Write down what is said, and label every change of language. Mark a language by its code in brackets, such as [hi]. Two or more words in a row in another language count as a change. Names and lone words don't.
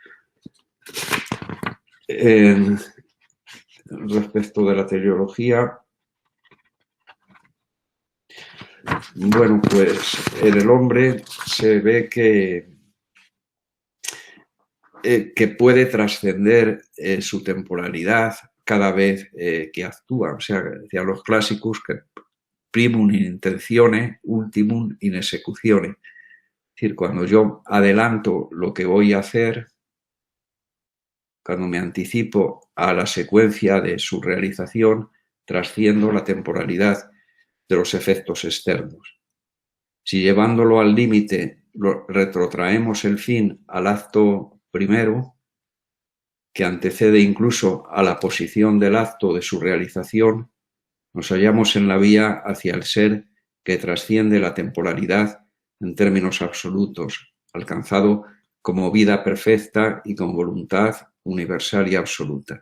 [es] Respecto de la teleología, bueno, pues en el hombre se ve que puede trascender su temporalidad cada vez que actúa. O sea, decían los clásicos que [la] primum in intentione, ultimum in executione. [es] Es decir, cuando yo adelanto lo que voy a hacer, cuando me anticipo a la secuencia de su realización, trasciendo la temporalidad de los efectos externos. Si llevándolo al límite retrotraemos el fin al acto primero, que antecede incluso a la posición del acto de su realización, nos hallamos en la vía hacia el ser que trasciende la temporalidad en términos absolutos, alcanzado como vida perfecta y con voluntad universal y absoluta.